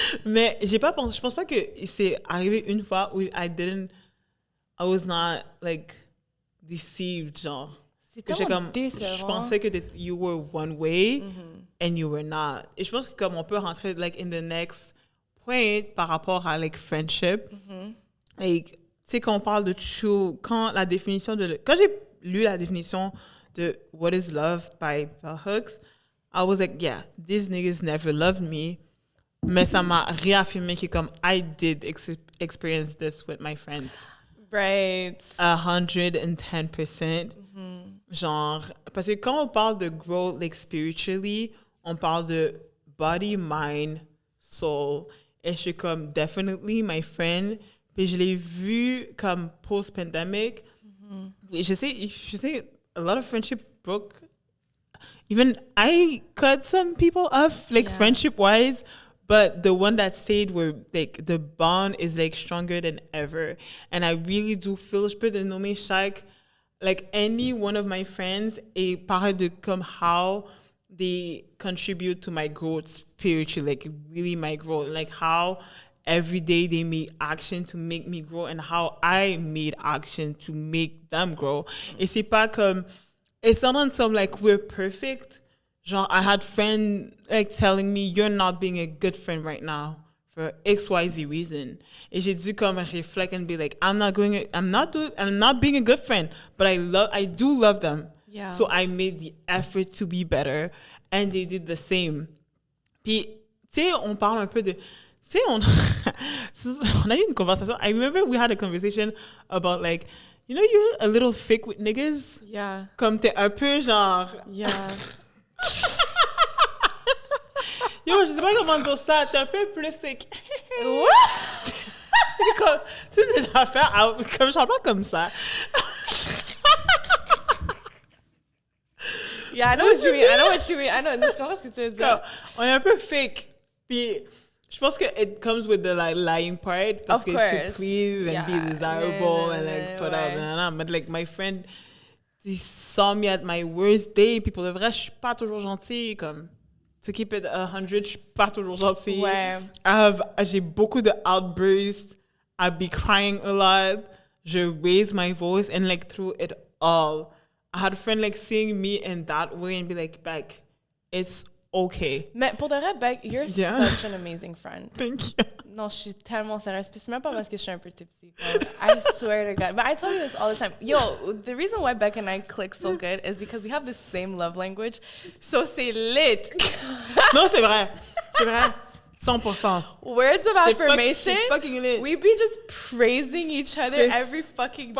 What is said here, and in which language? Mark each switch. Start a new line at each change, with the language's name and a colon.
French: Mais je pense pas que c'est arrivé une fois où
English: I was not like deceived,
French: genre. C'est tellement je pensais que
English: you were one way and you were not. Et je pense que comme on peut rentrer like in the next point par rapport à like friendship, like, tu sais, quand on parle de true, quand j'ai lu la définition de What is Love by Bell Hooks, I was like, yeah, these niggas never loved me.
French: Mais ça m'a réaffirmé que comme
English: I did experience this with my friends. Right.
French: 110%. Genre, parce que quand on parle de
English: grow like spiritually,
French: on parle de
English: body, mind, soul.
French: Et je suis comme,
English: definitely my friend.
French: Puis je l'ai vu comme post-pandemic. Je sais,
English: a lot of friendship broke. Even I cut some people off, like friendship-wise. But the one that stayed were like the bond is like stronger than ever. And I really do feel,
French: je peux te nommer chaque,
English: like any one of my friends
French: et parle de comme
English: how they contribute to my growth spiritually, like really my growth, like how every day they made action to make me grow and how I made action to make them grow.
French: Et c'est pas comme,
English: it's not on some like we're perfect. Genre, I had friends like telling me, you're not being a good friend right now for XYZ reason.
French: Et j'ai dû comme
English: reflect and be like, I'm not being a good friend, but I do love them. Yeah. So I made the effort to be better and they did the same.
French: Puis, tu sais, on parle un peu de, tu sais, on a eu une conversation.
English: I remember we had a conversation about like, you know, you're a little thick with niggas. Yeah.
French: Comme t'es un peu genre.
English: Yeah.
French: Yo, je sais pas comment dire ça. T'es un peu plus sick.
English: What?
French: Comme, tu sais, des affaires, comme je parle pas comme ça.
English: Yeah, I know what you mean.
French: Je comprends ce que tu veux dire. On est un peu fake. Puis, je pense que
English: it comes with the like lying part.
French: Parce que
English: to please and be desirable and like put out. But like my friend, he saw me at my worst day.
French: Puis pour de vrai, je suis pas toujours gentille. Comme,
English: to keep it 100,
French: je suis pas toujours gentille. Ouais. J'ai beaucoup de outbursts.
English: I be crying a lot. Je raise my voice and like through it all. I had a friend like seeing me in that way and be like, Beck, it's okay.
French: Mais pour de vrai,
English: Beck, you're such an amazing friend. Thank you.
French: Non, je suis tellement sérieuse. Puis c'est même pas parce que je suis un peu tipsy.
English: I swear to God. But I tell you this all the time. Yo, the reason why Beck and I click so good is because we have the same love language.
French: So c'est lit. Non, c'est vrai. C'est vrai. 100%.
English: Words of affirmation.
French: C'est fucking lit.
English: We be just praising each other every fucking day.